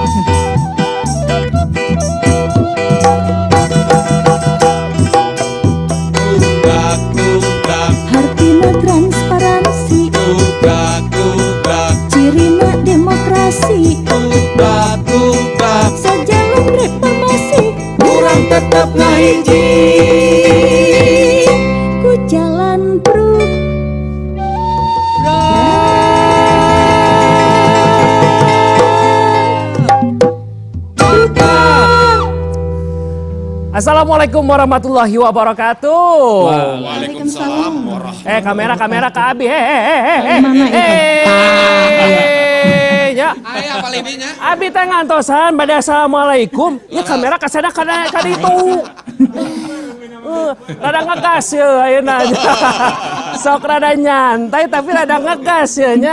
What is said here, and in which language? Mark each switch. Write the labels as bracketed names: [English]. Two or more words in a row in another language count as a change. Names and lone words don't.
[Sundanese] Hartina transparansi, cirina demokrasi, sajaluk reformasi, urang tetep ngahiji ku jalan [Arabic] السلام عليكم ورحمة الله وبركاته. وعليكم السلام ورحمة الله [Indonesian] Kamera ke Abi. Ya. [Sundanese] Aya palininya. Abi teh ngantosan bade assalamualaikum. Ya kamera kasana kana ditu. Rada ngegas ya ayeuna. Sok rada nyantai tapi rada ngegas ya nya.